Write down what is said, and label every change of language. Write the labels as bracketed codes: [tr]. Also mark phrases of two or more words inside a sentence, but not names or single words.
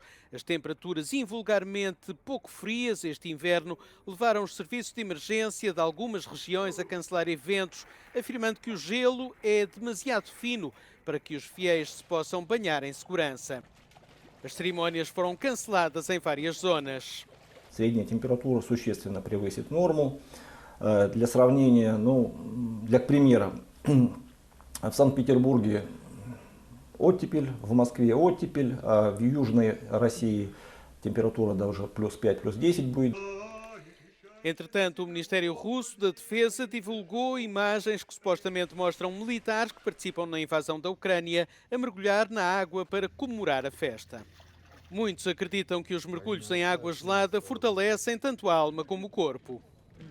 [pt] As temperaturas invulgarmente pouco frias este inverno levaram os serviços de emergência de algumas regiões a cancelar eventos, afirmando que o gelo é demasiado fino para que os fiéis se possam banhar em segurança. As cerimónias foram canceladas em várias zonas. [ru] Средняя температура существенно превысит норму. Для сравнения, для примера, в Санкт-Петербурге оттепель, в Москве оттепель, а в Южной России температура даже плюс 5, плюс 10 будет. [pt] Entretanto, o Ministério Russo da Defesa divulgou imagens que supostamente mostram militares que participam na invasão da Ucrânia a mergulhar na água para comemorar a festa. Muitos acreditam que os mergulhos em água gelada fortalecem tanto a alma como o corpo.